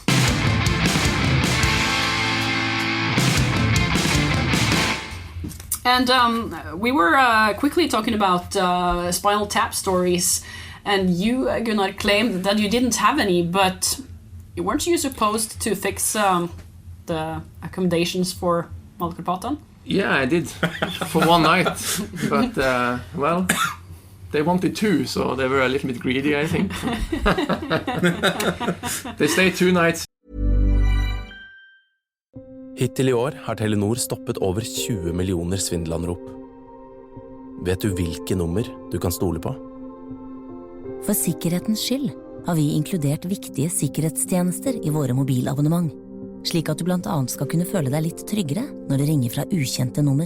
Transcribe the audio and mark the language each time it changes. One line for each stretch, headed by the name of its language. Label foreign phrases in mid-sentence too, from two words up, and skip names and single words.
English: And we were quickly talking about Spinal Tap stories, and you, Gunnar, claimed that you didn't have any, but weren't you supposed to fix the accommodations for Malokarpatan? Yeah, I did, for one night, but, well, they wanted two, so they were a little bit greedy, I think. They stayed 2 nights.
Norwegian: Hittil i år har Telenor stoppet over 20 millioner svindelanrop. Vet du hvilke nummer du kan stole på? For sikkerhetens skyld har vi inkludert viktige sikkerhetstjenester i våre mobilabonnement, slik at du blant annet skal kunne føle deg litt tryggere når det ringer fra ukjente nummer.